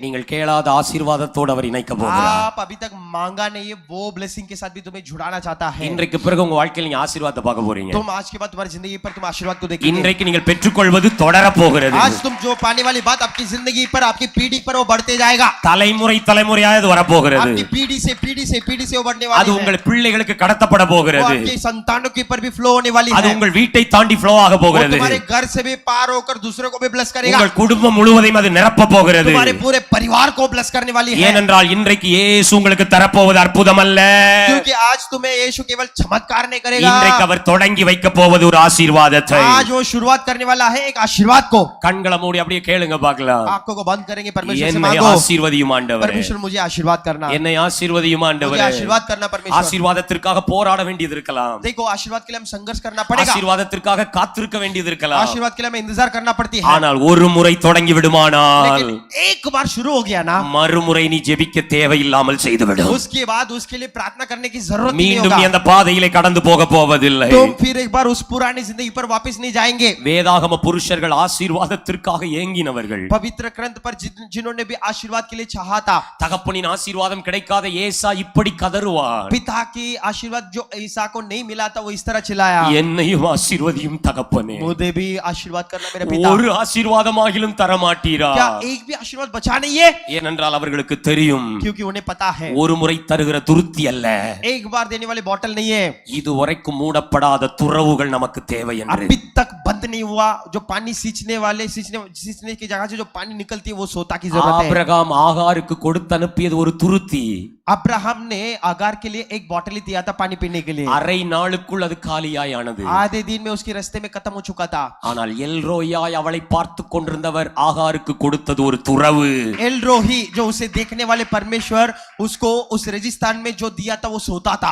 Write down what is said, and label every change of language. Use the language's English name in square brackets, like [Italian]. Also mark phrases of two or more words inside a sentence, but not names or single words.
[Tamil] நீங்கள் கேளாத ஆசீர்வாதத்தோடு அவர் இணைக்க போகிறார். [Hindi] आप अभी तक मांगा नहीं है वो ब्लेसिंग के साथ भी तुम्हें जुड़ाना चाहता है। [Tamil] இன்றைக்கு பிறகு உங்க வாழ்க்கையில் நீங்க ஆசீர்வாதத்தை பார்க்க போறீங்க. [Hindi] तुम आज के बाद तुम्हारी जिंदगी पर तुम आशीर्वाद को देखेंगे। [Tamil] இன்றைக்கு நீங்கள் பெற்றுக்கொள்வது தொடர போகிறது. [Hindi] आज तुम जो पाने वाली बात आपकी जिंदगी पर आपकी पीढ़ी पर वो बढ़ते जाएगा, [Tamil] தலைமுறை தலைமுறையாக அது வரப்போகிறது. [Hindi] आपकी पीढ़ी से वो बढ़ने [Tamil] அது [Hindi] वाली है, [Tamil] உங்கள் பிள்ளைகளுக்கு கடத்தப்பட [Hindi] वो [Tamil] போகிறது. [Hindi] आपके संतानों के ऊपर भी फ्लो होने वाली [Tamil] அது [Hindi] है, [Tamil] உங்கள் வீட்டை தாண்டி ஃப்ளோ ஆக [Hindi] वो [Tamil] போகிறது. [Hindi] तुम्हारे घर से भी पार होकर दूसरों को भी ब्लेस करेगा, [Tamil] உங்கள் குடும்பம் முழுவதையும் அது நிரப்ப போகிறது. [Hindi] तुम्हारे पूरे परिवार को ब्लेस करने वाली है। [Tamil] ஏனென்றால் இன்றைக்கு இயேசு உங்களுக்கு தரப்போவது அற்புதம் அல்ல, [Hindi] क्योंकि आज तुम्हें यीशु केवल चमत्कार नहीं करेगा, [Tamil] இன்றைக்கு அவர் தொடங்கி வைக்க போவது ஒரு ஆசீர்வாதத்தை. [Hindi] आज वो शुरुआत करने वाला है एक आशीर्वाद को। [Tamil] கண்களை மூடி அப்படியே கேளுங்க பார்க்கலாம். [Hindi] आंखों को बंद करेंगे, परमेश्वर से [Tamil] என்னை [Hindi] मांगो, [Tamil] ஆசீர்வதியும் ஆண்டவரே, [Hindi] परमेश्वर मुझे आशीर्वाद करना, [Tamil] என்னை ஆசீர்வதியும் [Hindi] मुझे [Tamil] ஆண்டவரே. [Hindi] आशीर्वाद करना परमेश्वर। [Tamil] ஆசீர்வாதத்திற்காக போராட வேண்டியது இருக்கலாம், [Hindi] देखो आशीर्वाद के लिए हम संघर्ष करना पड़ेगा, [Tamil] ஆசீர்வாதத்திற்காக காத்திருக்க வேண்டியது இருக்கலாம். [Hindi] आशीर्वाद के लिए हमें इंतजार करना पड़ती है, [Tamil] ஆனால் ஒரு முறை தொடங்கி விடுமானால் [Hindi] लेकिन एक बार शुरू हो गया ना, [Tamil] மறுமுறை நீ ஜெபிக்க தேவையில்லாமல் செய்துவிடும். [Hindi] उसके बाद उसके लिए प्रार्थना करने की जरूरत नहीं [Tamil] மீண்டும் நீ [Hindi] होगा, [Tamil] அந்த பாதையிலே கடந்து போக போவதில்லை. [Hindi] तुम फिर एक बार उस पुरानी जिंदगी पर वापस नहीं जाएंगे। [Tamil] வேதாகம புருஷர்கள் ஆசீர்வாதத்திற்காக ஏங்கினவர்கள். [Hindi] पवित्र ग्रंथ पर जिन्होंने भी आशीर्वाद के लिए चाहा था, [Tamil] தகப்பனின் ஆசீர்வாதம் கிடைக்காத ஏசா இப்படி கதறுவார், [Hindi] पिता की आशीर्वाद जो ईसा को नहीं मिला था वो इस तरह चिल्लाया, [Tamil] என்னையும் ஆசீர்வதியும் தகப்பனே, [Hindi] मुझे भी आशीर्वाद करना मेरे पिता। [Tamil] ஒரு ஆசீர்வாதமாகிலும் தரமாட்டீரா? [Hindi] क्या एक भी आशीर्वाद बचा नहीं है? [Tamil] ஏனென்றால் அவர்களுக்கு தெரியும், [Hindi] क्योंकि उन्हें पता है [Tamil] ஒரு முறை தருகிற துருத்தி அல்ல, [Hindi] एक बार देने वाली बोतल नहीं है, [Tamil] இதுவரைக்கும் மூடப்படாத துறவுகள் நமக்கு தேவை என்று. [Hindi] अभी तक बंद नहीं हुआ जो पानी सींचने की जगह से जो पानी निकलती है वो सोता की जरूरत है। [Tamil] ஆபிரகாம் ஆகாருக்கு கொடுத்து அனுப்பியது ஒரு துருத்தி, [Hindi] अब्राहम ने अगार के लिए एक बोतल ही दिया था पानी पीने के लिए, [Tamil] அரை நாளுக்குள் அது காலியாய் ஆனது. [Hindi] आधे दिन में उसके रास्ते में खत्म हो चुका था। [Tamil] ஆனால் எல்ரோயாய் அவளை பார்த்து கொண்டிருந்தவர் ஆகாருக்கு கொடுத்தது ஒரு துறவு. [Hindi] एल रोही जो उसे देखने वाले परमेश्वर उसको उस रेगिस्तान में जो दिया था वो सोता था।